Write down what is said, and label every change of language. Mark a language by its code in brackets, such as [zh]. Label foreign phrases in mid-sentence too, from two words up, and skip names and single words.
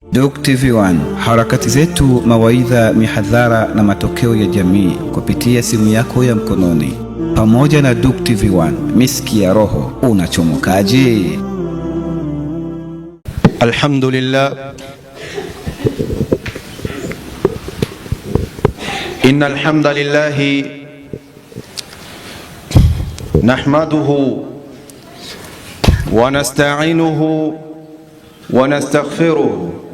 [sw] Duq TV1, harakati zetu, mawaidha, mihadhara na matokeo ya jamii kupitia simu yako ya mkononi. Pamoja na Duq TV1, miski ya roho, unachomokaje? [ar] الحمد لله، إن الحمد لله نحمده ونستعينه ونستغفره